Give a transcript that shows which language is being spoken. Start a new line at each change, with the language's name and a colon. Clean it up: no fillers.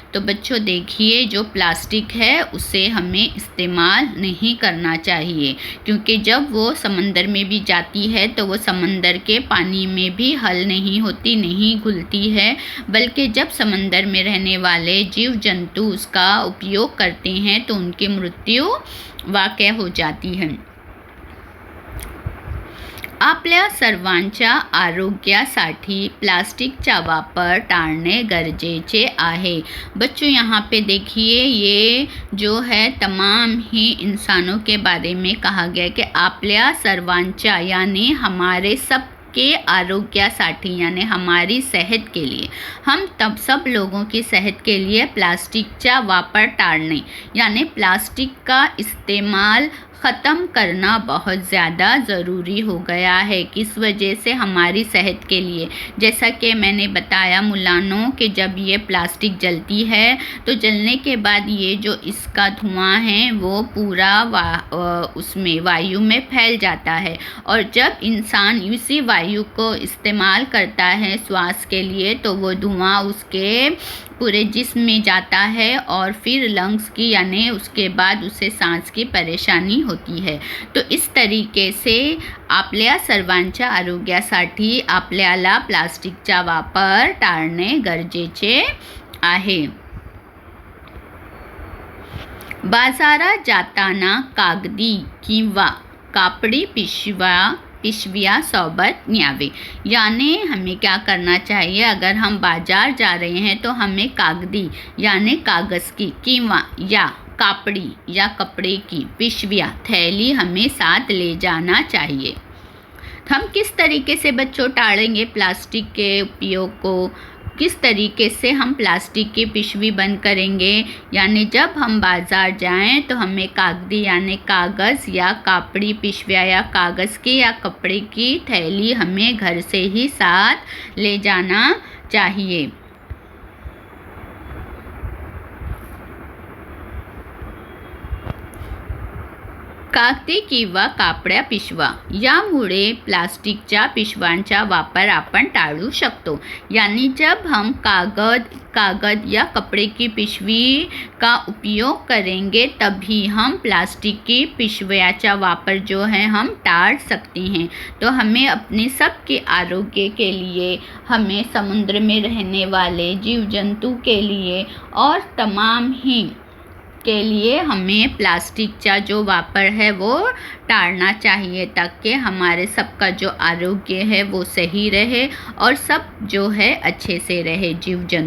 Hindi: तो बच्चों देखिए, जो प्लास्टिक है उसे हमें इस्तेमाल नहीं करना चाहिए, क्योंकि जब वो समंदर में भी जाती है तो वो समंदर के पानी में भी हल नहीं होती, नहीं घुलती है, बल्कि जब समंदर में रहने वाले जीव जंतु उसका उपयोग करते हैं तो उनकी मृत्यु वाक़ई हो जाती है।
Marathi: आपल्या सर्वांच्या आरोग्यासाठी प्लास्टिकचा वापर टाळणे गरजेचे आहे।
Hindi: बच्चों यहाँ पे देखिए, ये जो है तमाम ही इंसानों के बारे में कहा गया कि
Marathi: आपल्या सर्वांच्या,
Hindi: यानी हमारे सब के आरोग्यासाठी, यानी हमारी सेहत के लिए, हम तब सब लोगों की सेहत के लिए
Marathi: प्लास्टिकचा वापर टाळणे,
Hindi: यानी प्लास्टिक का इस्तेमाल ख़त्म करना बहुत ज़्यादा ज़रूरी हो गया है। किस वजह से? हमारी सेहत के लिए। जैसा कि मैंने बताया मुलानो कि जब ये प्लास्टिक जलती है तो जलने के बाद ये जो इसका धुआं है वो पूरा उसमें वायु में फैल जाता है, और जब इंसान इसी वायु को इस्तेमाल करता है श्वास के लिए तो वो धुआं उसके पूरे जिस्म में जाता है और फिर लंग्स की, यानी उसके बाद उसे सांस की परेशानी होती है।
Marathi: तो इस तरीके से आपल्या सर्वांच्या आरोग्यासाठी आपल्याला प्लास्टिकचा वापर टाळणे गरजेचे आहे। बाजारात जाताना कागदी किंवा कापडी पिशवियाँ सोबत न्यावे,
Hindi: यानी हमें क्या करना चाहिए, अगर हम बाजार जा रहे हैं तो हमें कागदी यानी कागज़ की किंवा या कापड़ी या कपड़े की पिशवियाँ, थैली हमें साथ ले जाना चाहिए। हम किस तरीके से बच्चों टालेंगे प्लास्टिक के उपयोग को, किस तरीके से हम प्लास्टिक की पिशवी बंद करेंगे, यानी जब हम बाज़ार जाएं तो हमें कागदी यानी कागज़ या कापड़ी पिशवियाँ या कागज़ की या कपड़े की थैली हमें घर से ही साथ ले जाना चाहिए।
Marathi: कागदी किंवा कापड्या पिशव्या, यामुळे प्लास्टिकच्या पिशव्यांचा वापर आपण टाळू शकतो।
Hindi: यानी जब हम कागद या कपड़े की पिशवी का उपयोग करेंगे तभी हम प्लास्टिक की पिशवियाँ वापर जो है हम टाल सकते हैं। तो हमें अपने सबके आरोग्य के लिए, हमें समुद्र में रहने वाले जीव जंतु के लिए और तमाम ही के लिए हमें प्लास्टिक का जो वापर है वो टालना चाहिए, ताकि हमारे सबका जो आरोग्य है वो सही रहे और सब जो है अच्छे से रहे, जीव जंतु।